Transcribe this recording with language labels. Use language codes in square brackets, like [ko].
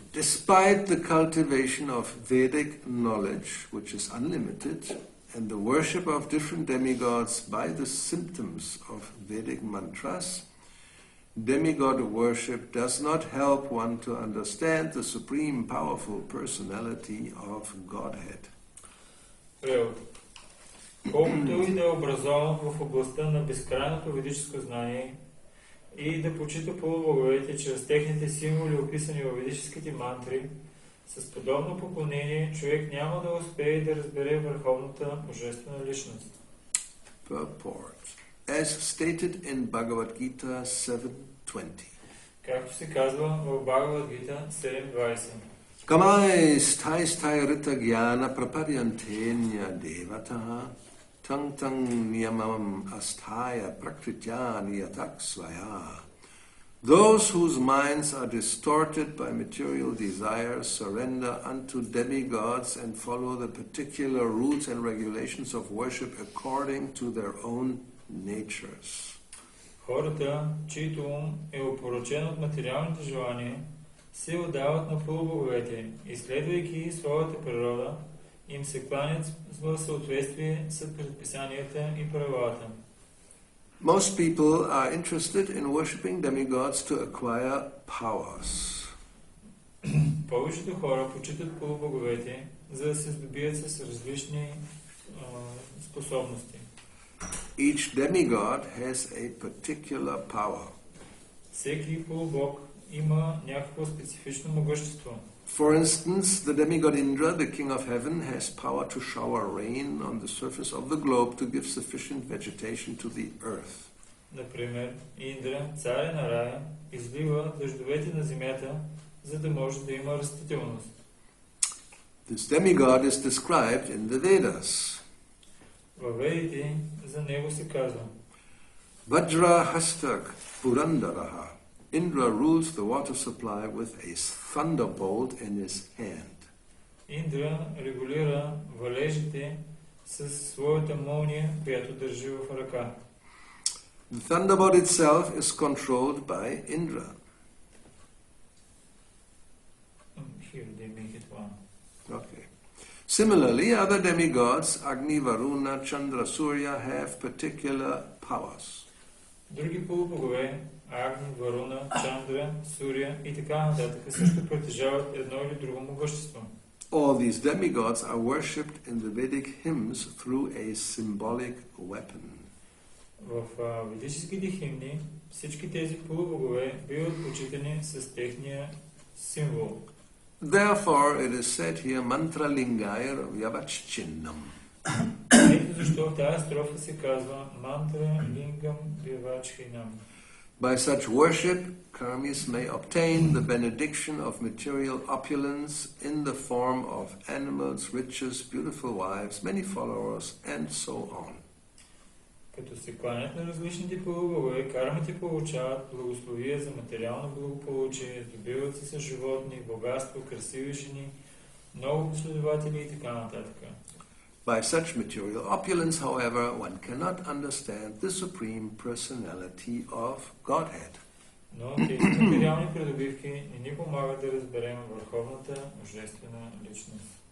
[en] Despite the cultivation of Vedic knowledge, which is unlimited, and the worship of different demigods by the symptoms of Vedic mantras, demigod worship does not help one to understand the supreme powerful personality of Godhead. [bg] Превод. Колкото и да е образован в областта на безкрайното ведическо знание и да почита полубоговете чрез техните символи, описани във ведическите мантри, с подобно поклонение човек няма да успее да разбере върховната божествена личност. [en] Purport. As stated in Bhagavad Gita 7:20. [bg] Както се казва в Бхагавад Гита 7.20. [sa] Kamai sthai sthai rita jnana prapadyantenya devataha tang tang niyamam asthaya prakritya niyatak svaya. [en] Those whose minds are distorted by material desires surrender unto demigods and follow the particular rules and regulations of worship according to their own natures. [bg] Хората, чието ум е опорочен от материалните желания, се отдават на полубоговете и следвайки своята природа, им се кланят в съответствие с предписанията и правилата. [en] Most people are interested in worshipping demigods to acquire powers. [bg] Повечето хора почитат полубоговете, за да се здобият с различни способности. [en] Each demigod has a particular power. [bg] Всеки полубог има някакво специфично могъщество. [en] For instance, the demigod Indra, the king of heaven, has power to shower rain on the surface of the globe to give sufficient vegetation to the earth. [bg] Например, Индра, царя на рая, излива дъждовете на земята, за да може да има растителност. [en] This demigod is described in the Vedas. [bg] Във Ведите за него се казва: [sa] Vajra hastak purandaraha. [en] Indra rules the water supply with a thunderbolt in his hand. [bg] Индра регулира валежите със своята молния, която държи в ръка. [en] The thunderbolt itself is controlled by Indra. Here they make it one. Okay. Similarly, other demigods, Agni, Varuna, Chandra, Surya, have particular powers. [bg] Други полубогове, Агни, Варуна, Чандра, Суря и така нататък също притежават едно или друго могъщество. [en] All these demigods are worshipped in the Vedic hymns through a symbolic weapon. [bg] В ведическите химни всички тези полубогове биват почитани с техния символ. [en] Therefore, it is said here, [sa] mantra lingaya vyavachchinnam. [bg] Ето защо в тази строфа се казва [sa] мантра лингам вивачхинам. [en] By such worship, karmis may obtain the benediction of material opulence in the form of animals, riches, beautiful wives, many followers, and so on. [bg] Като се кланят на различните полубогове, кармите получават благословие за материално благополучие, здобиват се с животни, богатство, красиви жени, много последователи и така нататък. [en] By such material opulence, however, one cannot understand the supreme personality of Godhead. [bg] Но тези материални придобивки не ни помагат да разберем върховната божествена личност.